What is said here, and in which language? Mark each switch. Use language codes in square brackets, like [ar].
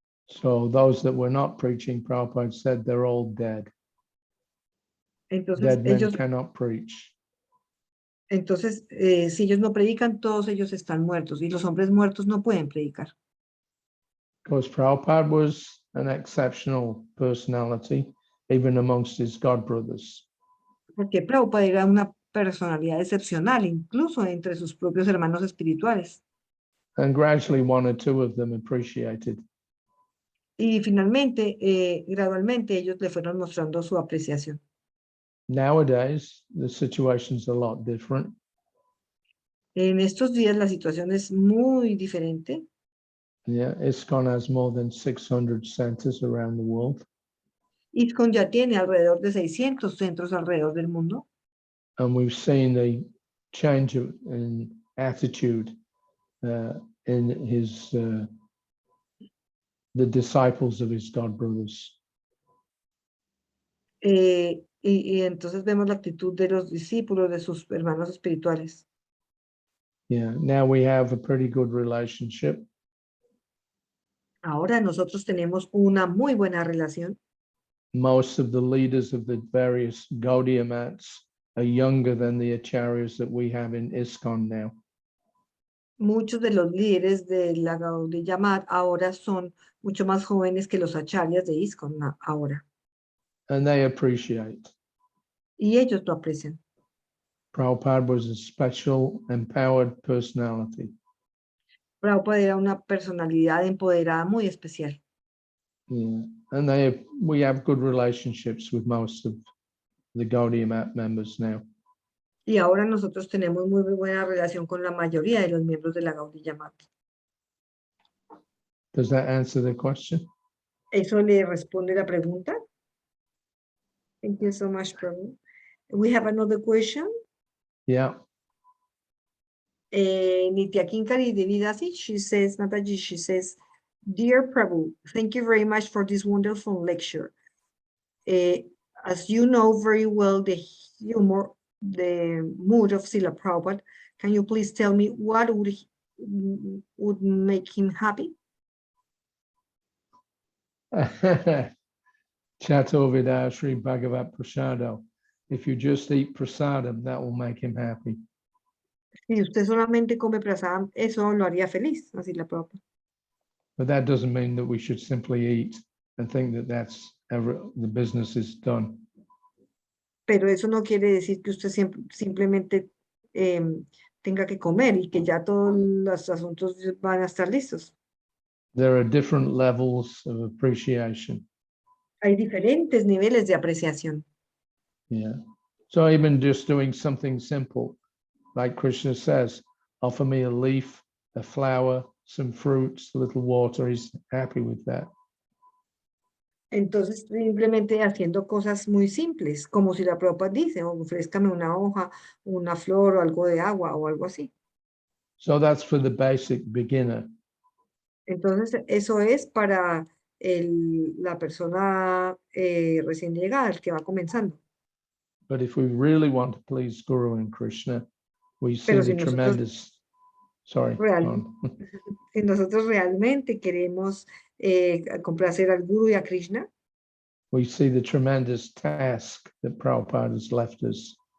[en] So those that were not preaching, Prabhupada said they're all dead. [es] Entonces [en] Dead men [es] ellos, [en] cannot preach. [es] si ellos no predican, todos ellos están muertos y los hombres muertos no pueden predicar. [en] Because Prabhupada was an exceptional personality, even amongst his god brothers. [es] Porque Prabhupada era una personalidad excepcional, incluso entre sus propios hermanos espirituales. [en] And gradually one or two of them appreciated. [es] Y finalmente, gradualmente, ellos le fueron mostrando su apreciación. [en] Nowadays, the situation's a lot different. [es] En estos días la situación es muy diferente. [en] Yeah, ISKCON has more than 600 centers around the world. [es] ISKCON ya tiene alrededor de 600 centros alrededor del mundo. [en] And we've seen the change in attitude in his the disciples of his god brothers. [es] Y entonces vemos la actitud de los discípulos, de sus hermanos espirituales. [en] Yeah, now we have a pretty good relationship. [es] Ahora nosotros tenemos una muy buena relación. [en] Most of the leaders of the various Gaudiya mats are younger than the acharyas that we have in ISKCON now. [es] Muchos de los líderes de la Gaudiya Mat ahora son mucho más jóvenes que los acharyas de ISKCON ahora. [en] And they appreciate. [es] Y ellos lo aprecian. [en] Prabhupada was a special, empowered personality. [es] Prabhupada era una personalidad empoderada muy especial. [en] Yeah, and we have good relationships with most of the Gaudiya Mat members now. [es] Y ahora nosotros tenemos muy buena relación con la mayoría de los miembros de la Gaudiya Mat. [en] Does that answer the question? [es] ¿Eso le responde la pregunta? [en] Thank you so much, Prabhu. We have another question. Yeah. Nitya Kinkari Devidasi, she says, Mataji, she says, Dear Prabhu, thank you very much for this wonderful lecture. As you know very well the humor, the mood of Srila Prabhupada, can you please tell me what would make him happy? Chato Vida Sri Bhagavat Prasado. If you just eat prasadam, that will make him happy. [es] Si usted solamente come prasadam, eso lo haría feliz, así la Prabhupada. [en] But that doesn't mean that we should simply eat and think that that's the business is done. [es] Pero eso no quiere decir que usted simplemente tenga que comer y que ya todos los asuntos van a estar listos. [en] There are different levels of appreciation. [es] Hay diferentes niveles de apreciación. [en] Yeah. So even just doing something simple, like Krishna says, offer me a leaf, a flower, some fruits, a little water, he's happy with that. [es] Entonces, simplemente haciendo cosas muy simples, como si la Prabhupada dice, ofrézcame una hoja, una flor o algo de agua o algo así. [en] So that's for the basic beginner. [es] Entonces, eso es para la persona recién llegada, el que va comenzando. [en] But if we really want to please Guru and Krishna, we see [es] Pero [en] the [es] si nosotros [en] tremendous, sorry, go on. [es] Si nosotros realmente queremos complacer al Guru y a Krishna, [en] We see the tremendous task that Prabhupada has left us.